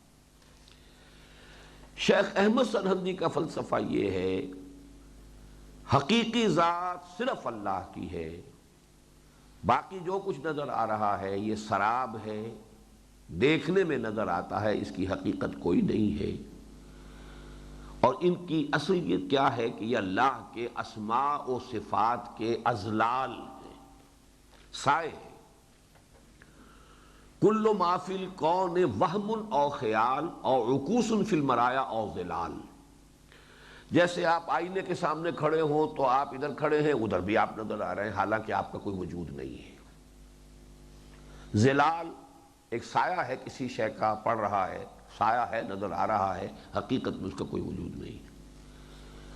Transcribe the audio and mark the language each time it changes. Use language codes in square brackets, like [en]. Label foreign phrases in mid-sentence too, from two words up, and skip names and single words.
[ur] شیخ احمد سرہندی کا فلسفہ یہ ہے حقیقی ذات صرف اللہ کی ہے، باقی جو کچھ نظر آ رہا ہے یہ سراب ہے، دیکھنے میں نظر آتا ہے، اس کی حقیقت کوئی نہیں ہے۔ اور ان کی اصلیت کیا ہے کہ یہ اللہ کے اسماء و صفات کے اضلال ہیں، سائے ہیں۔ [ar] کل ما فی الکون وہم او خیال او عکوس فی المرایا او ظلال، [ur] جیسے آپ آئینے کے سامنے کھڑے ہوں تو آپ ادھر کھڑے ہیں، ادھر بھی آپ نظر آ رہے ہیں، حالانکہ آپ کا کوئی وجود نہیں ہے۔ ظلال ایک سایہ ہے، کسی شے کا پڑ رہا ہے، سایہ ہے، نظر آ رہا ہے، حقیقت میں اس کا کوئی وجود نہیں ہے۔